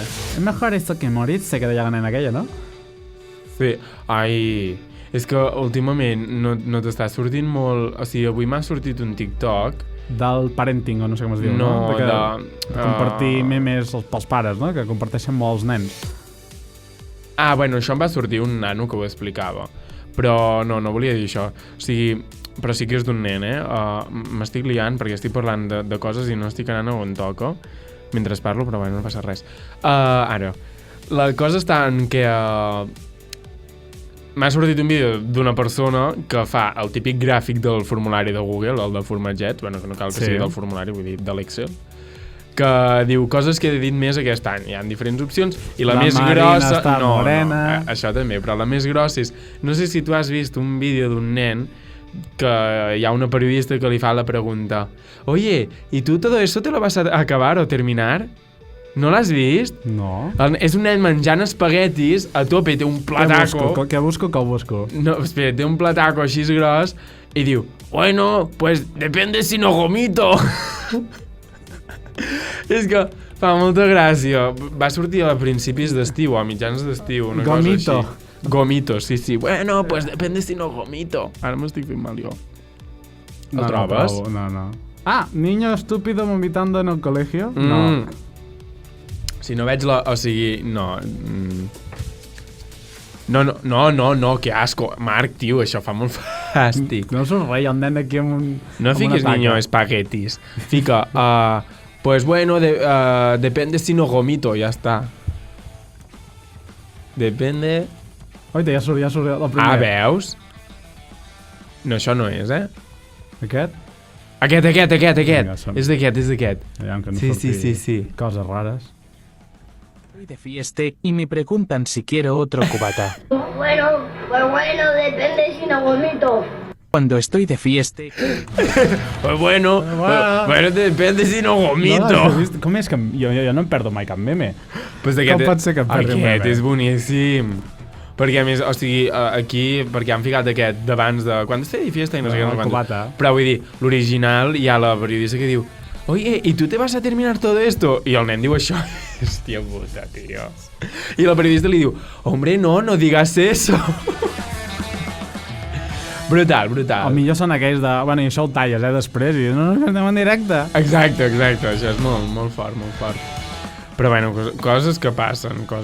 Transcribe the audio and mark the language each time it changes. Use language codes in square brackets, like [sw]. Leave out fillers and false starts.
[es] Es mejor esto que morirse, [ca] que deia la nena aquella, no? Sí. Ai, és que últimament no t'està sortint molt... O sigui, avui m'ha sortit un TikTok... Del parenting, o no sé com es diu, no? De compartir memes pels pares, no? Que comparteixen molts nens. Ah, bueno, això em va sortir un nano que ho explicava. Però no volia dir això. O sigui, però sí que és d'un nen, m'estic liant perquè estic parlant de coses i no estic anant on toca mentre parlo, però bueno, no passa res. Ara, la cosa està en que m'ha sortit un vídeo d'una persona que fa el típic gràfic del formulari de Google, el de formatget, bueno, que no cal que sigui del formulari, vull dir, de l'Excel, que diu coses que he dit més aquest any. Hi ha diferents opcions i la més Marina grossa... està morena. Això també, però la més grossa és... No sé si tu has vist un vídeo d'un nen que hi ha una periodista que li fa la pregunta: [es] Oye, ¿y tú todo eso te lo vas a acabar o terminar? [ca] No l'has vist? No. És un nen menjant espaguetis a tope, té un plataco... Què busco? No, espera, té un plataco així gros i diu: [es] Bueno, pues depende si no gomito. [ca] És que fa molta gràcia. Va sortir a principis d'estiu, a mitjans d'estiu, una [es] Gomito. [ca] cosa així. Gomito, sí. [es] Bueno, pues depende si no gomito. [ca] Ara m'estic fent mal jo. El trobes? No. [es] Ah, niño estúpido vomitando en el colegio? [ca] No. Si no veig la... O sigui, no... [es] No, que asco. [ca] Marc, tio, això fa molt fàstic. No surt res, hi ha un nen aquí amb un... No fiquis niño espaguetis. Fica, [es] pues bueno, depende si no gomito, [ca] ja està. [es] Depende... [ca] Oita, ja surt el primer. Ah, veus? No, això no és, Aquest? Aquest. Vinga, És d'aquest. Aviam que no Sí. Coses rares. [es] Estoy de fiesta y me preguntan si quiero otro cubata. Bueno, depende si no vomito. Cuando estoy de fiesta... Pues bueno, depende si no gomito. [ca] No, com és que jo no em perdo mai cap meme? [es] Pues [ca] Com pot ser que em perdi un meme? Aquest és boníssim. Perquè, a més, o sigui, aquí, perquè han ficat aquest d'abans de... Quan estigui de fiesta i no sé què, no sé cubata. Però vull dir, l'original hi ha la periodista que diu: [es] Oye, ¿y tú te vas a terminar todo esto? [ca] I el nen diu això. Hòstia puta, tio. I la periodista li diu: [es] Hombre, no digas eso. [ca] Brutal. El millor són aquells de... Bueno, i això ho talles, després, i no, anem en directe. Exacte, això és molt fort. Però bueno, coses que passen.